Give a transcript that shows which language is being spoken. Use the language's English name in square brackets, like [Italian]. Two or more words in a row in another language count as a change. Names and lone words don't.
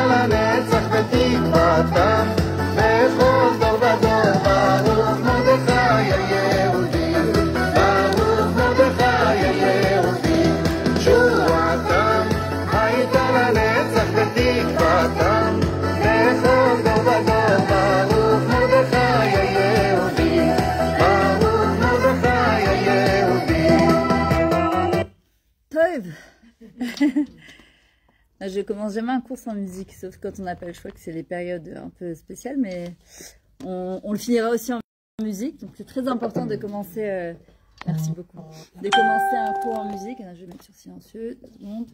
[Hebrew] לנצח ותקוותם בכל דור ודור ברוך מרדכי היהודי ברוך מרדכי היהודי תשועתם הייתה לנצח ותקוותם בכל דור ודור ברוך מרדכי היהודי ברוך מרדכי היהודי. [French] Tov. Je commence jamais un cours sans musique, sauf quand on n'a pas le choix, que c'est les périodes un peu spéciales, mais on le finira aussi en musique. Donc c'est très important de commencer, merci beaucoup, de commencer un cours en musique. Alors, je vais mettre sur silencieux, 2 secondes.